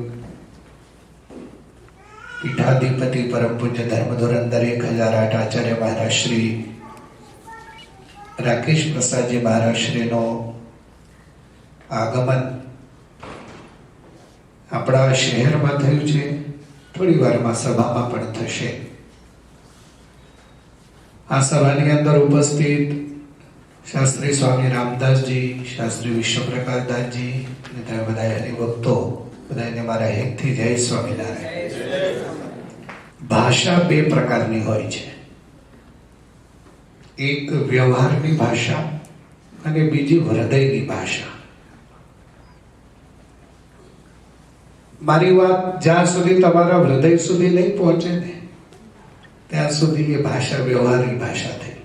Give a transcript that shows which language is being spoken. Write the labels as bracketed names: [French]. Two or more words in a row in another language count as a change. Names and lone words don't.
[Gujarati] પીઠાધિપતિ પરમ પૂજ્ય ધર્મધુરંદર 1008 આચાર્ય મહારાજ શ્રી રાકેશ પ્રસાદજી મહારાજ શ્રીનો આગમન આપણા શહેરમાં થયું છે, થોડી વારમાં સભામાં પણ થશે। આ સભાની અંદર ઉપસ્થિત શાસ્ત્રી स्वामी रामदास जी, शास्त्री विश्वप्रकाश दास जी ने બધા હરિભક્તો બધાને મારા હેતથી જય સ્વામિનારાયણ। ભાષા બે પ્રકારની હોય છે, એક વ્યવહારની ભાષા અને બીજી હૃદયની ભાષા। મારી વાત જ્યાં સુધી તમારા હૃદય સુધી નહીં પહોંચે ને ત્યાં સુધી એ ભાષા વ્યવહારની ભાષા થઈ।